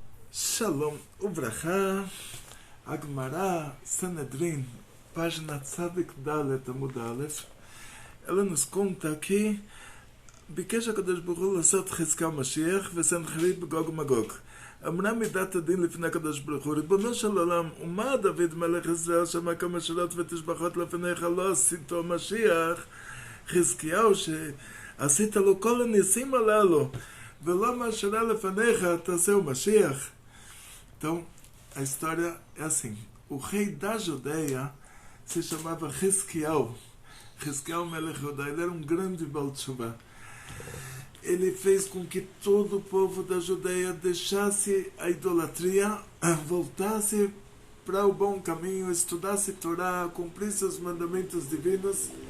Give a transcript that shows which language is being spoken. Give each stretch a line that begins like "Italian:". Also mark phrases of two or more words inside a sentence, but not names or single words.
Hebrew: שלום וברכה, Agmará, Sanedrin, página צדיק דלת עמוד אלף.
Portuguese: Ela nos conta que
Hebrew: ביקש הקדוש ברוך הוא לעשות חזקיה משיח וסנחריב בגוג ומגוג. אמרה מידת הדין לפני הקדוש ברוך הוא, ריבונו של עולם, ומה דוד מלך ישראל שמע כמה שאלות ותשבחות לפניך לא עשיתו משיח, חזקיהו שעשית לו כל הניסים הללו, ולא מה שהיה לפניך תעשהו משיח.
Portuguese: Então, a história é assim. O rei da Judeia se chamava Xisquiel. Xisquiel Melech Judá. Ele era um grande
Hebrew: בעל תשובה.
Portuguese: Ele fez com que todo o povo da Judeia deixasse a idolatria, voltasse para o bom caminho, estudasse Torá, cumprisse os mandamentos divinos.